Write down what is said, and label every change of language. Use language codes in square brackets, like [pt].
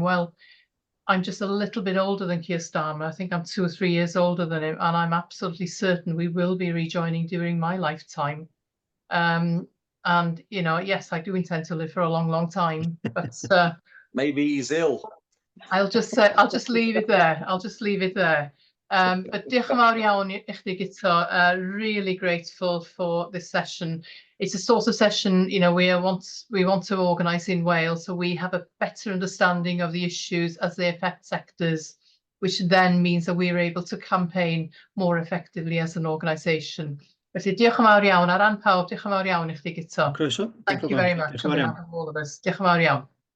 [en] Well, I'm just a little bit older than Keir Starmer. I think I'm 2 or 3 years older than him, and I'm absolutely certain we will be rejoining during my lifetime. Yes, I do intend to live for a long, long time, but maybe he's ill. I'll just leave it there. [cy] But diolch yn fawr iawn I chdi, Guto. [en] Really grateful for this session. It's a sort of session, we want to organise in Wales, so we have a better understanding of the issues as they affect sectors, which then means that we're able to campaign more effectively as an organisation. [cy] Felly diolch yn fawr iawn. Ar ran pawb, diolch yn fawr iawn I chdi, Guto. Croeso. [en] Thank you very much on behalf of all of us. [cy] Diolch yn fawr iawn.